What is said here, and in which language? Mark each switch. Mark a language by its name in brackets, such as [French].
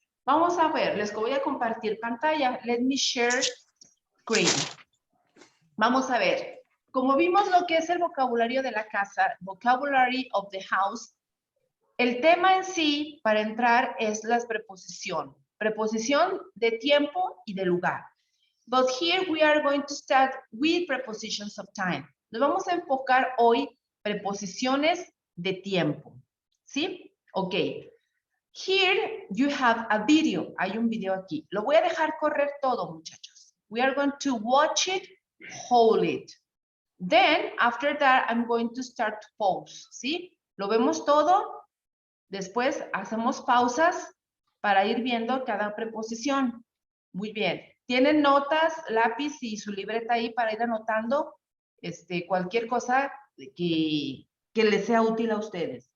[Spanish] Vamos a ver, les voy a compartir pantalla. [English] Let me share screen. [Spanish] Vamos a ver. Como vimos lo que es el vocabulario de la casa, [English] vocabulary of the house, [Spanish] el tema en sí, para entrar, es la preposición. Preposición de tiempo y de lugar. [English] But here we are going to start with prepositions of time. [Spanish] Nos vamos a enfocar hoy preposiciones de tiempo. ¿Sí? [English] Ok. Here you have a video. [Spanish] Hay un video aquí. Lo voy a dejar correr todo, muchachos. [English] We are going to watch it, hold it. Then, after that, I'm going to start to pause. [Spanish] ¿Sí? Lo vemos todo. Después hacemos pausas para ir viendo cada preposición. Muy bien. ¿Tienen notas, lápiz y su libreta ahí para ir anotando cualquier cosa que les sea útil a ustedes?